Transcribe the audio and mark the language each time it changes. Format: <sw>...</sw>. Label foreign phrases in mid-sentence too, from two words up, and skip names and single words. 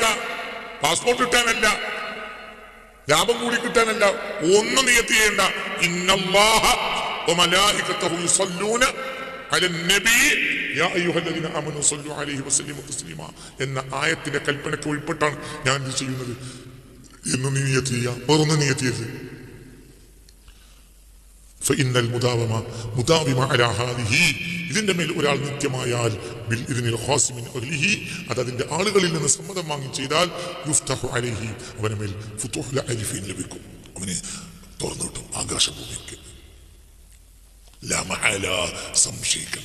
<ml>പാസ്പോർട്ട് കിട്ടാനല്ല, ലാഭം കൂടി കിട്ടാനല്ല, ഒന്നും നിയ്യത്ത് ചെയ്യണ്ട.</ml> <ar>إن الله وملائكته يصلون على النبي يا أيها الذين آمنوا صلوا عليه وسلموا تسليما</ar> <ml>എന്ന ആയത്തിന്റെ കൽപ്പനയ്ക്ക് ഉൾപ്പെട്ടാണ് ഞാൻ ഇത് ചെയ്യുന്നത് എന്ന് നീ നിയ്യത്ത് ചെയ്യുക. വേറൊന്നും നിയ്യത്ത് ചെയ്യരുത്.</ml> <ar>فإن المداومة مداومة على هذه.</ar> <ml>ഇതിന്റെ മേൽ ഒരാൾ നിത്യമായാൽ</ml> <ar>بالإذن الخاص من أهله,</ar> <ml>അത് അതിന്റെ ആളുകളിൽ നിന്ന് സമ്മതം വാങ്ങി ചെയ്താൽ</ml> <ar>يفتح عليه,</ar> <ml>അവന് മേൽ</ml> <ar>فتوح العارفين</ar> <ml>ലഭിക്കും. അവന് തുറന്നു കിട്ടും ആകാശഭൂമിക്ക്.</ml> <ar>لا محالة,</ar> <ml>സംശയിക്കണ്ട.</ml>